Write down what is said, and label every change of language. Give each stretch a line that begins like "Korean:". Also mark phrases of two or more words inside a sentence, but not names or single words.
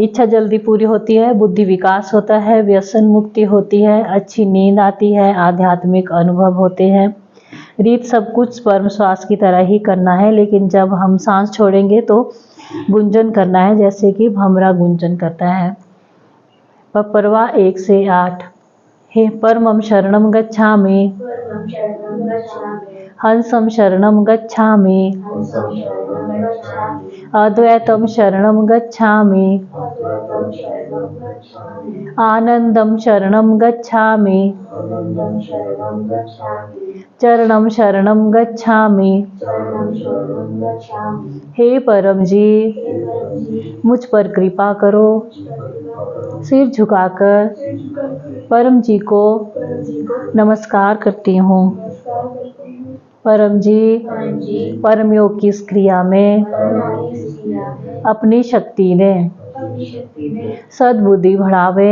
Hindi: इच्छा जल्दी पूरी होती है, बुद्धि विकास होता है, व्यसन मुक्ति होती है, अच्छी नींद आती है, आध्यात्मिक अनुभव होते हैं। रीत सब कुछ परम श्वास की तरह ही करना है, लेकिन जब हम सांस छोड़ेंगे तो गुंजन करना है, जैसे कि भमरा गुंजन करता है। पपरवा 1 से 8।
Sanskrit: हे परमं शरणं गच्छामि, हंसं शरणं गच्छामि, अद्वैतं शरणं गच्छामि, आनंदं शरणं गच्छामि, चरणं शरणं गच्छामि।
Hindi: हे परम जी, मुझ पर कृपा करो। सिर झुकाकर परम जी को नमस्कार करती हूँ। परम जी, परम योग की इस क्रिया में अपनी शक्ति ने सद्बुद्धि बढ़ावे।